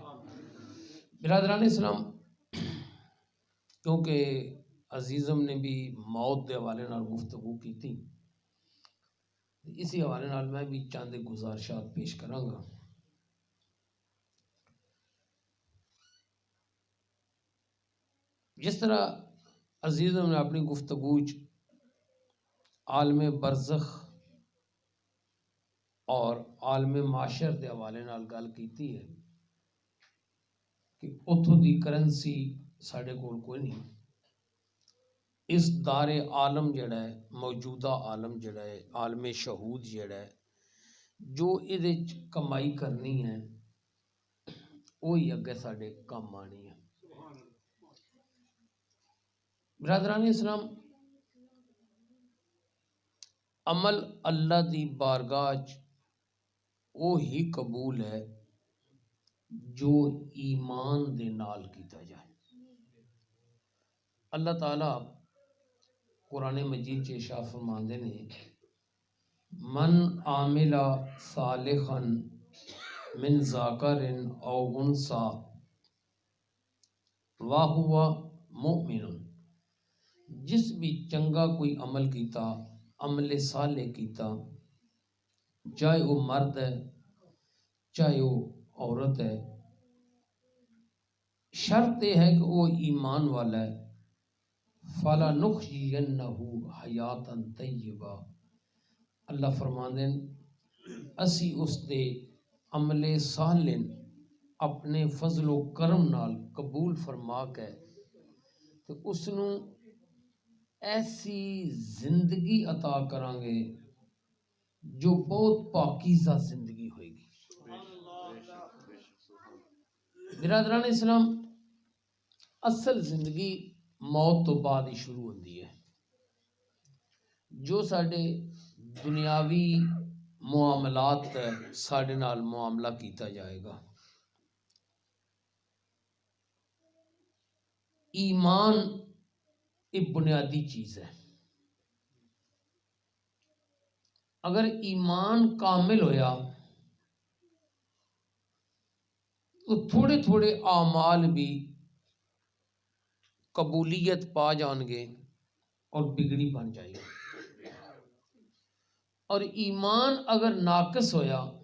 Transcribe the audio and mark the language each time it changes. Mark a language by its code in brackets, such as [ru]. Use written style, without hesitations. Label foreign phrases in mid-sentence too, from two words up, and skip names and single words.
[pa] برادران اسلام، کیونکہ عزیزم نے بھی موت دے حوالے نال گفتگو کی تھی، اسی حوالے نال میں بھی چند گزارشات پیش کراں گا۔ جس طرح عزیزم نے اپنی گفتگو عالم برزخ اور عالم معاشر دے حوالے نال گل کیتی ہے کہ اتھوں دی کرنسی ساڈے کول کوئی نہیں، اس دار عالم جڑا ہے، موجودہ عالم جڑا ہے، عالم شہود جڑا ہے، جو ادھے کمائی کرنی ہے وہی اگے ساڈے کم آنی ہے۔ برادران اسلام، عمل اللہ دی بارگاہ وہی قبول ہے جو ایمان دے نال کیتا جائے۔ اللہ تعالیٰ قرآن مجید چ ارشاد فرماندے نے، [ar] من عامل صالحا من ذکر او انثی وہو مؤمن، [pa] جس بھی چنگا کوئی عمل کیتا، عمل صالح کیتا، چاہے وہ مرد ہے چاہے وہ عورت ہے، [ur] شرط یہ ہے کہ وہ ایمان والا ہے، [ar] فَلَنُحْيِيَنَّهُ حَيَاةً طَيِّبَةً، [pa] اللہ فرماندے اسی اس دے عمل صالح اپنے فضل و کرم نال قبول فرما کے تو اس نو ایسی زندگی عطا کران گے جو بہت پاکیزہ زندگی ہوئے گی۔ [ur] برادران اسلام، اصل زندگی موت تو بعد ہی شروع ہوتی ہے۔ [pa] جو ساڈے دنیاوی معاملات ہے ساڈے نال معاملہ کیتا جائے گا، ایمان ایک بنیادی چیز ہے۔ اگر ایمان کامل ہویا تو تھوڑے تھوڑے اعمال بھی قبولیت پا جان گے اور بگڑی بن جائے گی، اور ایمان اگر ناقص ہویا